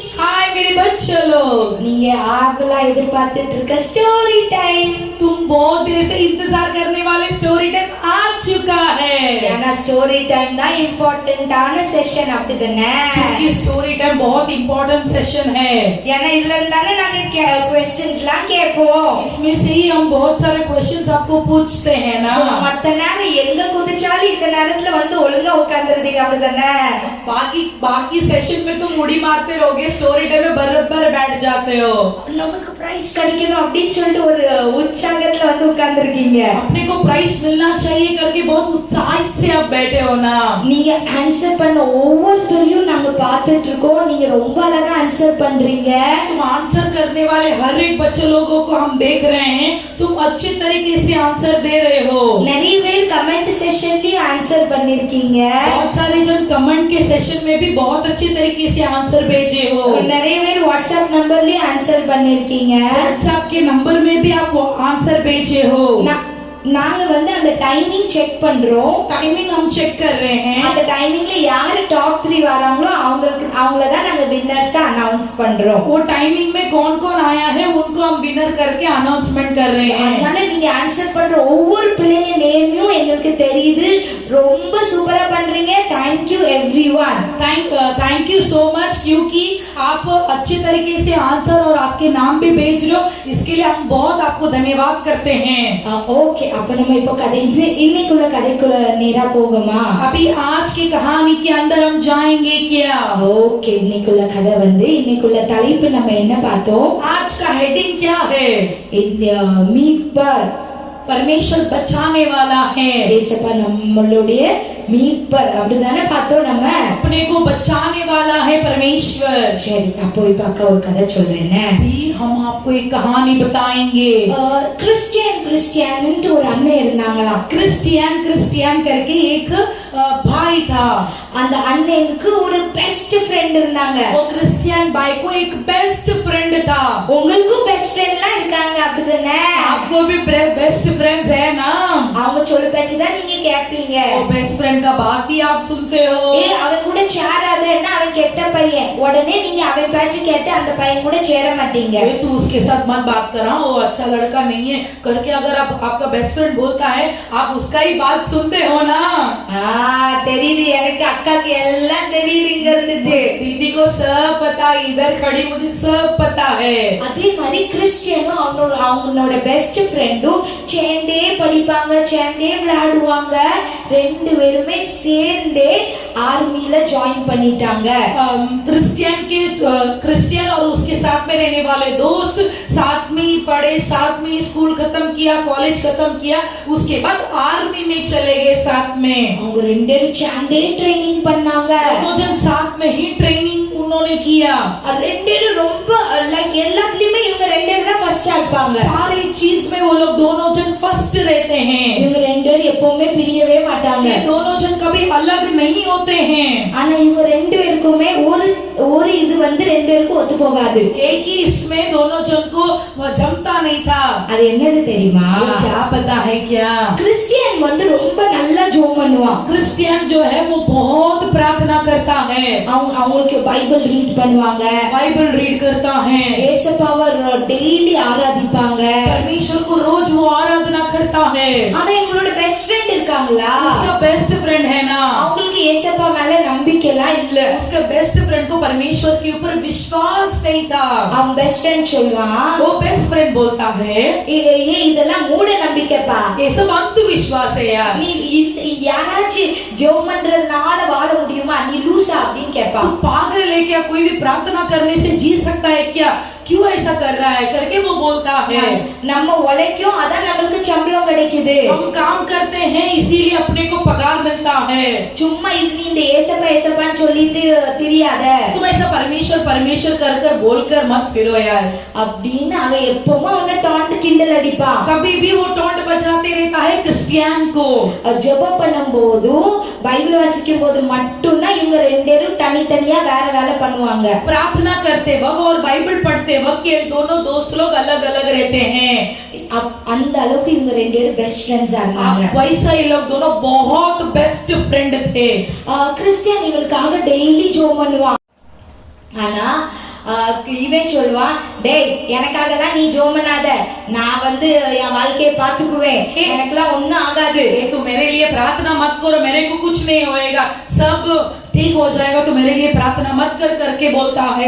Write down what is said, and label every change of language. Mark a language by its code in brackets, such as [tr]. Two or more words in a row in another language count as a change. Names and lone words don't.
[hi] हाय मेरे बच्चे लोग, [ta] நீங்க ஆவலா எதிர்பார்த்துட்டு இருக்க [en] story time [hi] तुम बहुत देर से इंतजार करने वाले [en] story time [hi] आ चुका है। [ta] ஏன்னா [en] story time [ta] தான் இம்பார்ட்டன்ட்டான செஷன் அப்படிதானே [hi] ये [en] story time [hi] बहुत [en] important session [hi] है। [ta] ஏன்னா இதுல இருந்தானே நாங்க क्वेश्चंसலாம் கேட்போம் [hi] इसमें से ही हम बहुत सारे क्वेश्चंस आपको पूछते हैं ना। [ta] So, மத்த நேரம் எங்க குதிச்சாலும் இந்த நேரத்துல வந்து ஒழுங்கா உட்கார்ந்துருந்தீங்க அப்படிதானே [hi] बाकी सेशन में तुम उड़ी मारते रहोगे [en] story time [hi] में बराबर बैठ जाते हो। [ta] நமக்கு பிரைஸ் கிடைக்கணும் அப்படின்னு சொல்லிட்டு ஒரு உற்சாகத்துல வந்து உட்கார்ந்துருக்கீங்க. [hi] अपने को प्राइस मिलना चाहिए करके बहुत उत्साहित से आप बैठे हो ना। [ta] நீங்க ஆன்சர் பண்ண ஒவ்வொருத்தரையும் நாங்க பார்த்துட்டு இருக்கோம். நீங்க ரொம்ப அழகா ஆன்சர் பண்றீங்க. [hi] तुम आंसर करने वाले हर एक बच्चे लोगों को हम देख रहे हैं, तुम अच्छे तरीके से आंसर दे रहे हो। [ta] நிறைய பேர் கமெண்ட் செஷன்லயும் ஆன்சர் பண்ணிருக்கீங்க. [hi] बहुत सारे जन कमेंट के सेशन में भी बहुत अच्छे तरीके से आंसर भेजे हो। [ta] நிறைய பேர் வாட்ஸ்அப் நம்பர்லயும் ஆன்சர் பண்ணிருக்கீங்க. [hi] व्हाट्सएप के नंबर में भी आप आंसर भेजे हो। [ta] நாங்க வந்து அந்த டைமிங் செக் பண்றோம். [hi] टाइमिंग हम चेक कर रहे हैं। [ta] அந்த டைமிங்ல யாரு டாப் 3 வராங்களோ அவங்கள தான் நாங்க வின்னர்ஸா அனௌன்ஸ் பண்றோம். [hi] वो टाइमिंग में कौन-कौन आया है उनको हम विनर करके अनाउंसमेंट कर रहे हैं। [ta] அதனால நீங்க ஆன்சர் பண்ற ஒவ்வொரு பிள்ளைங்க நேமையும் எங்களுக்கு தெரியுது. ரொம்ப சூப்பரா பண்றீங்க. [en] thank you everyone. thank you so much [hi] क्योंकि आप अच्छे तरीके से आंसर और आपके नाम भी भेज लो, इसके लिए हम बहुत आपको धन्यवाद करते हैं। [ta] ஓகே, அப்ப நம்ம இப்போ இன்னைக்குள்ள கதைக்குள்ள நேரா போகுமா? [hi] अभी आज की कहानी के अंदर हम जाएंगे क्या? [ta] ஓகே, இன்னைக்குள்ள கதை வந்து இன்னைக்குள்ள தலைப்பு நம்ம என்ன பார்த்தோம்? [hi] आज का हेडिंग क्या है? [ta] மீட்பர். [hi] परमेश्वर बचाने वाला है। [ta] ஏசப்பா நம்மளுடைய மீட்பர் அப்படிதானே பார்த்தோம் நம்ம. [hi] अपने को बचाने वाला है परमेश्वर। [ta] சரி, அப்போ இப்ப அக்கா ஒரு கதை சொல்றேன்னு. [hi] हम आपको एक कहानी बताएंगे। [ta] கிறிஸ்டியன் ஒரு அண்ணன் இருந்தாங்களாம். [hi] क्रिस्टियन करके एक भाई था। [ta] அந்த அண்ணனுக்கு ஒரு [en] best friend [ta] இருந்தாங்க. [hi] वो क्रिस्टियन भाई को एक [en] best friend [hi] था। [ta] உங்களுக்கும் பெஸ்ட் ஃப்ரெண்ட்லாம் இருக்காங்க அப்படிதானே? [hi] आपको भी [en] best friends [hi] है ना? [ta] அவங்க சொல்ல பேச்சு தான் நீங்க கேட்பீங்க. [hi] वो [en] best friend [hi] का बात ही आप सुनते हो। [ta] அவன் கூட சேராதேன்னா அவன் கெட்ட பையன். உடனே நீங்க அவன் பேச்சு கேட்டு அந்த பையன் கூட சேர மாட்டீங்க. [hi] तू उसके साथ मत बात करा, वो अच्छा लड़का नहीं है करके अगर आपका [en] best friend [hi] बोलता है आप उसका ही बात सुनते हो ना। [ta] தெரியுது எனக்கு, அக்காக்கு எல்லாம் தெரியுது இங்க இருந்துட்டு. [hi] दीदी को सब पता, इधर खड़ी मुझे सब पता है। [ta] அதே மாதிரி கிறிஸ்டியனும் அவங்களோட பெஸ்ட் ஃப்ரெண்டும் சேர்ந்தே படிப்பாங்க, சேர்ந்தே விளையாடுவாங்க. ரெண்டு பேருமே சேர்ந்தே ஆர்மில ஜாயின் பண்ணிட்டாங்க. [hi] क्रिस्टियन और उसके साथ में रहने वाले दोस्त साथ में पढ़े, साथ में स्कूल खत्म किया, कॉलेज खत्म किया, उसके बाद आर्मी में चले गए साथ में। [ta] அவங்க ரெண்டு பேரும் சேர்ந்தே ட்ரைனிங் பண்ணாங்க. [hi] दोनों जन साथ में ही ट्रेनिंग उन्होंने किया। [ta] ரெண்டு பேரும் ரொம்ப லைக் எல்லாத்துலயுமே இவங்க ரெண்டு பேரும் தான் ஃபர்ஸ்டா இருப்பாங்க. [hi] सारी चीज में वो लोग दोनों जन फर्स्ट रहते हैं। [ta] இவங்க ரெண்டு பேரும் எப்பவுமே பிரியவே மாட்டாங்க. [hi] ये दोनों जन कभी अलग नहीं होते हैं। [ta] ஆனா இவங்க ரெண்டு பேருக்குமே ஒரு இது வந்து ரெண்டு பேருக்கும் ஒத்து போகாது. [hi] एक ही इसमें दोनों जन को जमता नहीं था। [ta] அது என்னது தெரியுமா? [hi] क्या पता है क्या? [ta] கிறிஸ்டியன் வந்து ரொம்ப நல்லா ஜெபம் பண்ணுவான். [hi] क्रिस्टियन जो है वो बहुत प्रार्थना करता है। [ta] அவங்களுக்கு பைபிள் ரீட் பண்ணுவாங்க, [hi] बाइबल रीड करता है, [ta] ஏசப்பாவை டெய்லி ஆராதிப்பாங்க. [hi] परमेश्वर को रोज वो आराधना करता है। [ta] ஆனா இவங்களோட [en] best friend [ta] இருக்காங்களா, [hi] उसका [en] best friend [hi] है ना, [ta] அவங்களுக்கு ஏசப்பா மேல நம்பிக்கை எல்லாம் இல்ல. [hi] उसका [en] best friend [hi] को परमेश्वर के ऊपर विश्वास नहीं था। [ta] அவன் [en] best friend [ta] சொல்வான், [hi] वो [en] best friend [hi] बोलता है [ta] இதெல்லாம் மூட நம்பிக்கைப்பா, [hi] ये सब अंधविश्वास है यार। [ta] நீ யாராச்சும் ஜெபம் பண்றதுனால வாழ முடியுமா, நீ லூசா அப்படின்னு கேட்பான். [hi] तू पागल है क्या? कोई भी प्रार्थना करने से जी सकता है क्या? क्यों ऐसा कर रहा है करके वो बोलता है। [ta] நம்ம உழைக்கும், அதான் நம்மளுக்கு சம்பளம் கிடைக்குது. [hi] हम काम करते हैं इसीलिए अपने को पगार मिलता है। [ta] சும்மா இது நீ இந்த ஏசப்பான்னு சொல்லிட்டு தெரியாத [hi] तुम ऐसा परमेश्वर परमेश्वर कर बोलकर मत फिरो यार। [ta] அப்படின்னு அவன் எப்பவுமே உன்னை டாண்ட் கிண்டல் அடிப்பான். [hi] कभी भी वो टोंट बजाते रहता है क्रिस्टियन को। [ta] ஜெபம் பண்ணும்போது பைபிள் வாசிக்கும் போது மட்டும்தான் இவங்க ரெண்டு பேரும் தனித்தனியா வேற வேலை பண்ணுவாங்க. [hi] प्रार्थना करते वक्त और बाइबल पढ़ते वक्त ये दोनों दोस्त लोग अलग अलग रहते हैं। [ta] அந்த அளவுக்கு இவங்க ரெண்டு பேரும் பெஸ்ட் ஃப்ரெண்ட்ஸா இருந்தாங்க. [hi] वैसा ये लोग दोनों बहुत [en] best friend [hi] थे। [ta] கிறிஸ்டியன் இவங்களுக்காக டெய்லி ஜெபம் பண்ணுவான். ஆனா இவன் சொல்லுவான், டேய் எனக்காகலாம் நீ ஜெபம் பண்ணாத, நான் வந்து என் வாழ்க்கையை பாத்துக்குவேன், எனக்கெல்லாம் ஒண்ணும் ஆகாது. [hi] तू मेरे लिए प्रार्थना मत करो, मेरे को कुछ नहीं होएगा, सब ठीक हो जाएगा, तो मेरे लिए प्रार्थना प्रार्थना मत कर करके बोलता है।